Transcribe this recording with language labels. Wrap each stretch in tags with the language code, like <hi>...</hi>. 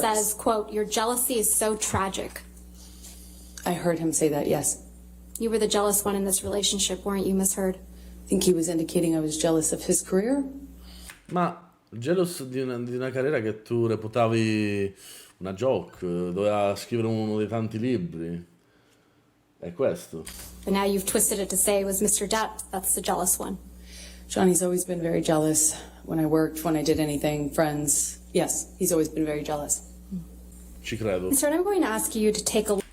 <en>says, quote, "Your jealousy is so tragic." I heard him say that, yes. You were the jealous one in this relationship, weren't you, Miss Heard? I think he was indicating I was jealous of his career.</en> <it>Ma jealous di una carriera che tu reputavi una joke, doveva scrivere uno dei tanti libri. È questo.</it> <en>But now you've twisted it to say it was Mr. Depp that's the jealous one. Johnny's always been very jealous when I worked, when I did anything, friends. Yes, he's always been very jealous.</en> <it>Ci credo.</it> <en>Mr. I'm going to ask you to take a</en>